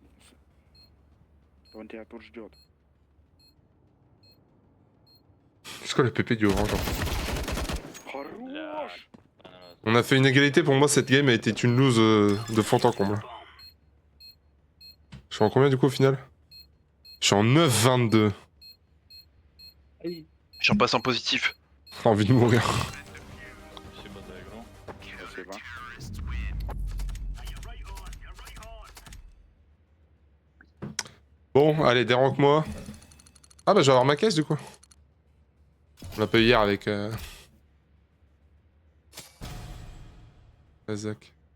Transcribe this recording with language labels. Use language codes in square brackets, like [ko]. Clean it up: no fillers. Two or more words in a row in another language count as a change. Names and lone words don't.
[ru] Он тебя тут ждет. [fr] C'est quoi le PP du orange? [ru] Хорош! [fr] On a fait une égalité, pour moi cette game a été une lose de fond en comble. Je suis en combien du coup au final? Je suis en 9-22. Aïe. Je suis repassé en positif. J'ai envie de mourir. [ru] Спасибо за игру. Спасибо. [fr] Bon, allez, déranque-moi. Ah bah je vais avoir ma caisse du coup. On l'a pas eu hier avec... Razak.